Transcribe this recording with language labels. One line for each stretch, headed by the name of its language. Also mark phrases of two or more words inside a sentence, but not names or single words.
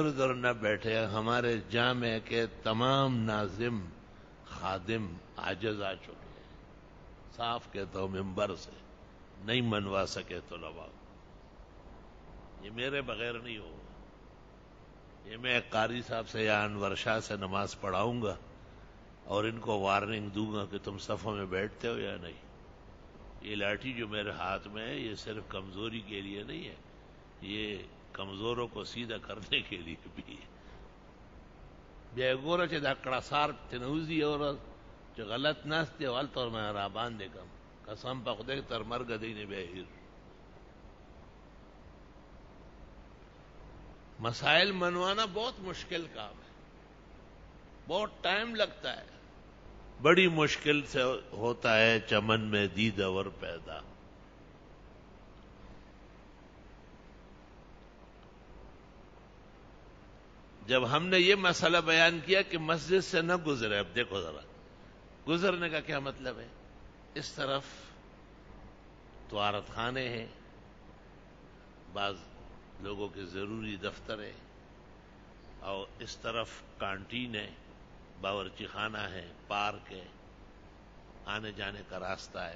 Urdu: ادھر نہ بیٹھے، ہمارے جامع کے تمام ناظم خادم عاجز آ چکے ہیں، صاف کہتا ہوں ممبر سے، نہیں منوا سکے طلباء، یہ میرے بغیر نہیں ہوگا، یہ میں ایک قاری صاحب سے یا انور شاہ سے نماز پڑھاؤں گا اور ان کو وارننگ دوں گا کہ تم صفوں میں بیٹھتے ہو یا نہیں۔ یہ لاٹھی جو میرے ہاتھ میں ہے یہ صرف کمزوری کے لیے نہیں ہے، یہ کمزوروں کو سیدھا کرنے کے لیے بھی ہے۔
Pashto: بیا ګوره چې دا کړسار تنوزي اور چې غلط ناست دی غلط اور میں را باندې کم قسم په خدای تر مرګ دی نه بهیر۔
Urdu: مسائل منوانا بہت مشکل کام ہے، بہت ٹائم لگتا ہے، بڑی مشکل سے ہوتا ہے چمن میں دیدور پیدا۔ جب ہم نے یہ مسئلہ بیان کیا کہ مسجد سے نہ گزرے، اب دیکھو ذرا گزرنے کا کیا مطلب ہے، اس طرف طہارت خانے ہیں، بعض لوگوں کے ضروری دفتر ہے، اور اس طرف کانٹین ہے، باورچی خانہ ہے، پارک ہے، آنے جانے کا راستہ ہے۔